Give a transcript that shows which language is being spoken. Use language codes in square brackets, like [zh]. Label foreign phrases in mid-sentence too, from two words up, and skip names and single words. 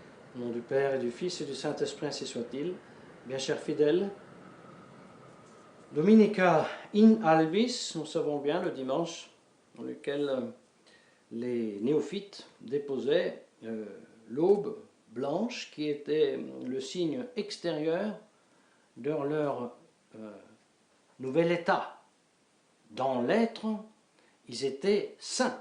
[fr] Au nom du Père et du Fils et du Saint-Esprit, ainsi soit-il. Bien chers fidèles, [la] Dominica in albis, [fr] nous savons bien le dimanche dans lequel les néophytes déposaient l'aube blanche qui était le signe extérieur de leur nouvel état. Dans l'être, ils étaient saints.